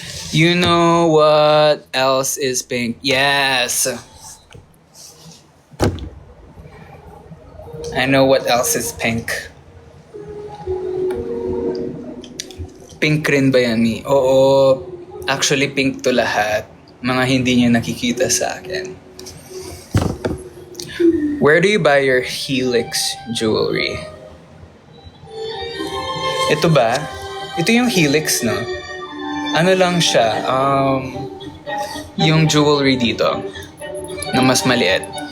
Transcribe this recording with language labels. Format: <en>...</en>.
<en>You know what else is pink? Yes! I know what else is pink.</en> <tl>Pink rin ba yan, Mi? Oo, actually pink to lahat. Mga hindi niya nakikita sa akin.</tl> <en>Where do you buy your Helix jewelry?</en> <tl>Ito ba? Ito yung Helix, no? Ano lang siya, yung jewelry dito, na mas maliit.</tl>